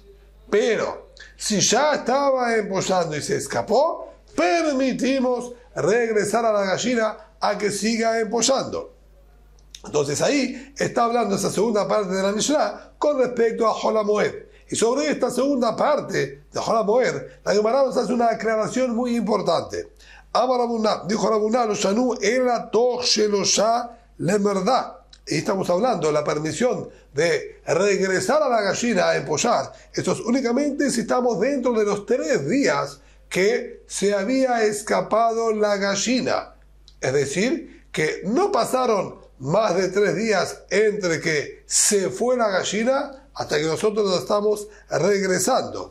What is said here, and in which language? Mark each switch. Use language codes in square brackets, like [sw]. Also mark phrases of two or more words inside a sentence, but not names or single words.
[es] Pero, si ya estaba empollando y se escapó, permitimos regresar a la gallina a que siga empollando. Entonces ahí está hablando esa segunda parte de la Mishnah con respecto a Hol HaMoed. Y sobre esta segunda parte de Hol HaMoed, la Gemara nos hace una aclaración muy importante. [he] אמר רבונא, dijo Rabuná, לא שנו אלא תוך שלשה למרדה. [es] Y estamos hablando de la permisión de regresar a la gallina a empollar. Esto es únicamente si estamos dentro de los 3 días que se había escapado la gallina. Es decir, que no pasaron más de 3 días entre que se fue la gallina hasta que nosotros la estamos regresando.